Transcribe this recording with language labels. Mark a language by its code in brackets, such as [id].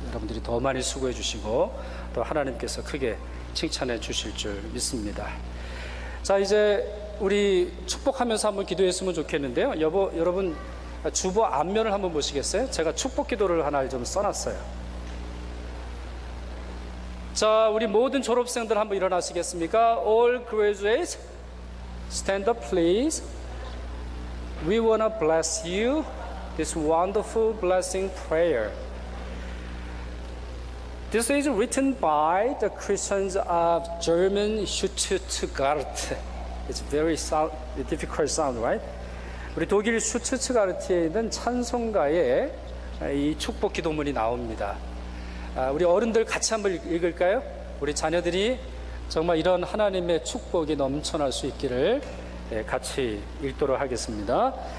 [ko] 여러분들이 더 많이 수고해 주시고 또 하나님께서 크게 칭찬해 주실 줄 믿습니다. 자, 이제 우리 축복하면서 한번 기도했으면 좋겠는데요. 여러분 주보 앞면을 한번 보시겠어요? 제가 축복 기도를 하나 좀 써놨어요. 자, 우리 모든 졸업생들 한번 일어나시겠습니까? [en] All graduates, stand up please. We want to bless you this wonderful blessing prayer. This is written by the Christians of German Stuttgart. It's very difficult sound, right? [ko] 우리 독일 슈투트가르트에 있는 찬송가에 이 축복 기도문이 나옵니다. 우리 어른들 같이 한번 읽을까요? 우리 자녀들이 정말 이런 하나님의 축복이 넘쳐날 수 있기를 같이 읽도록 하겠습니다.